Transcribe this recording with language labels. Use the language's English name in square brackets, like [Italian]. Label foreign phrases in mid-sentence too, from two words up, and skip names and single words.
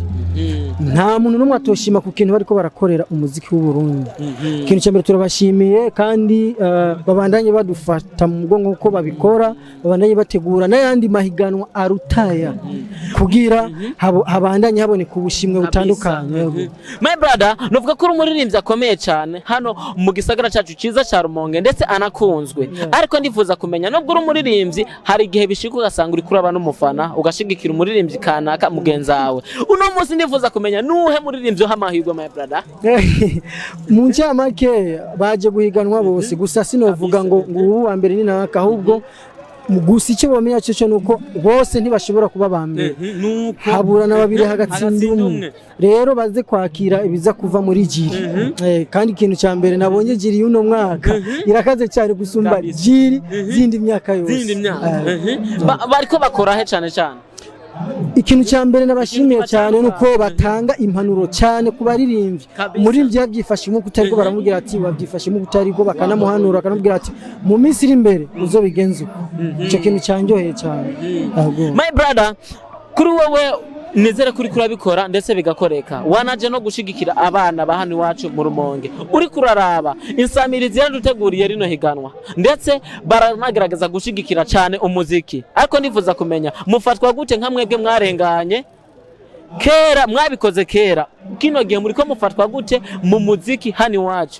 [Rundi] Nta muntu numwe atoshima ku kintu bariko barakorera umuziki w'u Burundi. Ikintu cya mbere turabashimiye kandi babandanye badufata mu mugongo uko babikora, babandanye bategura n'ayandi mahiganwa arutaya kugira habandanye haboneka ubushimwe butandukanye. [English] My brother, [Rundi] novuga ko umuririmbyi akomeye cyane hano mu gisagara cyacu cyiza cya Rumonge ndetse anakunzwe. Ariko ndifuza kumenya nubwo umuririmbyi hari igihe bishika ugasanga uri kuraba n'umufana ugashigikira umuririmbyi kanaka mugenzawe. Uno munsi ndifuza kumenya nuhe muririmbyi hamahirwe [English] my brother. [Rundi] Mu ncamake baje guhiganwa bose gusa sinovuga ngo uwa mbere ni naka ahubwo gusa icyo bamenya cyo nuko bose ntibashobora kuba bambere habura na babiri hagatsinda umwe rero baze kwakira ibiza kuva muri jiri kandi ikintu cya mbere nabonye jiri y'uno mwaka irakaze cyane gusumba jiri zindi myaka yose bariko bakora he cyane cyane. Ikintu cya mbere nabashimiye cyane nuko batanga impanuro cyane ku baririmbyi. Umuririmbyi yabyifashe mu kutariko baramubwira ati wabyifashe mu kutariko bakanamuhanura akanubwira ati mu minsi iri imbere uzobigenza uko. Icyo kintu cyanjoheye cyane. [English] My brother, [Rundi] kuri wowe nizere kuri kurabikora ndetse bigakoreka. Wanaje no gushigikira abana bahani wacu mu Rumonge. Uri kuraraba Insamirizi yaduteguriye rino higanwa ndetse baranagerageza gushigikira cyane umuziki. Ariko ndifuza kumenya mufatwa gute nka mwebwe mwarenganye kera mwabikoze kera kino gihe muri ko mufatwa gute mu muziki hani wacu.